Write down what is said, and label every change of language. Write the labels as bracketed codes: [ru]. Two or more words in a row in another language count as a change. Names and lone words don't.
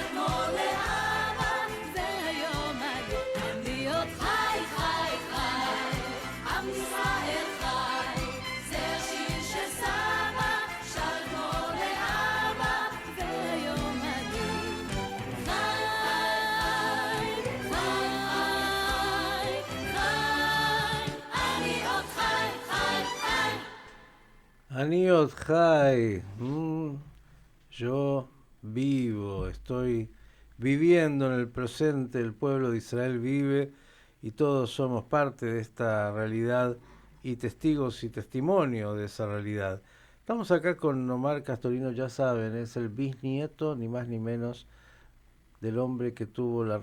[he] אתמול לאבא והיום אני עוד חי חי חי עם ישראל חי זה השיר שסבא שר אתמול לאבא והיום אני חי חי חי אני עוד חי חי חי אני עוד חי. [es] Yo vivo, estoy viviendo en el presente, el pueblo de Israel vive y todos somos parte de esta realidad y testigos y testimonio de esa realidad. Estamos acá con Omar Castorino, ya saben, es el bisnieto, ni más ni menos, del hombre que tuvo la